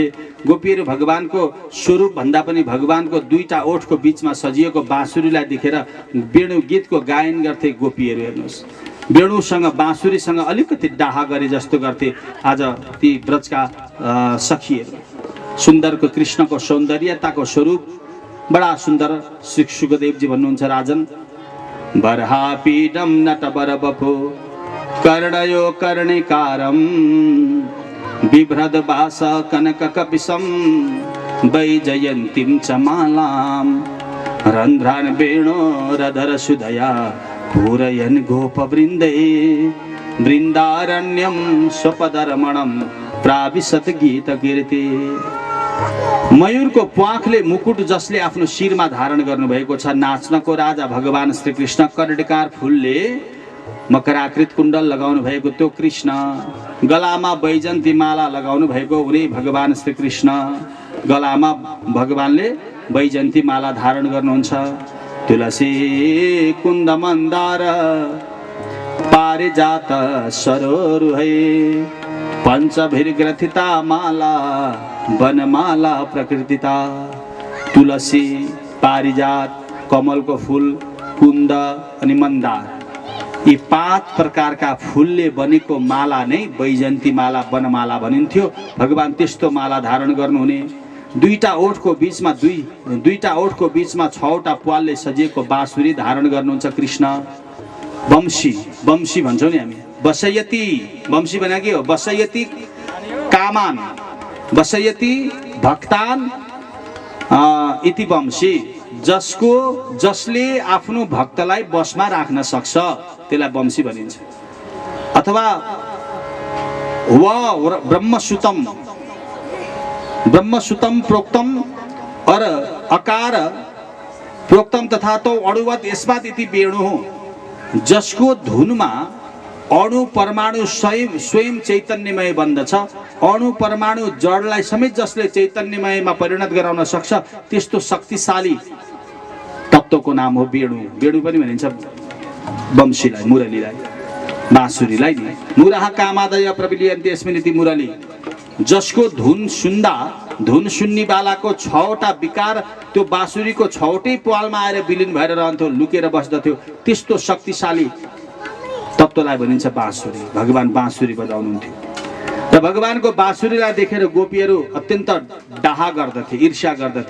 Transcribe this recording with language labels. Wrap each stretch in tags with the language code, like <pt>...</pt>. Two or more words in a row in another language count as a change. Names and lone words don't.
<ne>गोपीहरू भगवानको स्वरूप भन्दा पनि भगवानको 2टा ओठको बीचमा सजिएको बाँसुरीलाई देखेर वेणु गीतको गायन गर्थे गोपीहरू। हेर्नुहोस्, वेणुसँग बाँसुरीसँग अलिकति डाहा गरे जस्तो गर्थे आज ती ब्रजका सखीहरू। सुन्दरको कृष्णको सौन्दर्यताको स्वरूप बडा सुन्दर। सुखदेवजी भन्नुहुन्छ,</ne> <sa>राजन बर्हापीडम नटबर बपो कर्णयो कर्णिकारम बिभ्रद बास कनक कपिसम वैजयन्तीं च मालाम रंध्रान वेणो रधर सुदया पूरयन् गोपवृन्दे वृन्दारण्यं स्वपदरमणं प्राविशत गीत कीर्ति।</sa> <ne>मयूरको प्वाखले मुकुट जसले आफ्नो शिरमा धारण गर्नुभएको छ, नाच्नको राजा भगवान श्री कृष्ण, कर्णिकार फुलले मकराकृत कुण्डल लगाउनु भएको त्यो कृष्ण, गलामा वैजयन्ती माला लगाउनु भएको उनी भगवान श्री कृष्ण। गलामा भगवानले वैजयन्ती माला धारण गर्नुहुन्छ।</ne> <sa>तुलसी कुन्द मन्दार पारिजात सरोरुहै पञ्चभिर्ग्रथिता माला वनमाला प्रकृतिता।</sa> <ne>तुलसी, पारिजात, कमलको फूल, कुन्द अनि मन्दार, यी 5 प्रकारका फूलले बनेको माला नै वैजयन्ती माला, वनमाला भनिन्थ्यो। भगवान त्यस्तो माला धारण गर्नुहुने। 2टा ओठको बीचमा 2टा ओठको बीचमा 6वटा प्वालले सजिएको बाँसुरी धारण गर्नुहुन्छ कृष्ण। वंशी भन्छौँ नि हामी, बसयति, वंशी भने के हो?</ne> <sa>बसयति कामान, बसयति भक्तान इति वंशी।</sa> <ne>जसले आफ्नो भक्तलाई बसमा राख्न सक्छ त्यसलाई वंशी भनिन्छ।</ne> <sa>अथवा ब्रह्मसुतम प्रोक्तम और अकार प्रोक्तम तथा तो अणुवत यस्मात् इति वेणु,</sa> <ne>जसको धुनमा अणु परमाणु स्वयं चैतन्यमय बन्दछ। अणु परमाणु जडलाई समेत जसले चैतन्यमयमा परिणत गराउन सक्छ, त्यस्तो शक्तिशाली तत्त्वको नाम हो वेणु। वेणु पनि भनिन्छ वंशीलाई, मुरलीलाई, बाँसुरीलाई नि।</ne> <sa>मुराह कामादय प्रविलियन्ते यस्मिन् इति मुरली।</sa> <ne>जसको धुन सुन्नी बालाको 6वटा विकार त्यो बाँसुरीको 6वटै प्वालमा आएर विलीन भएर रहन्थ्यो, लुकेर बस्दथ्यो। त्यस्तो शक्तिशाली तत्त्वलाई भनिन्छ बाँसुरी। भगवान बाँसुरी बजाउनुहुन्थ्यो र भगवानको बाँसुरीलाई देखेर गोपीहरू अत्यन्त डाहा गर्दथे, ईर्ष्या गर्दथे।</ne>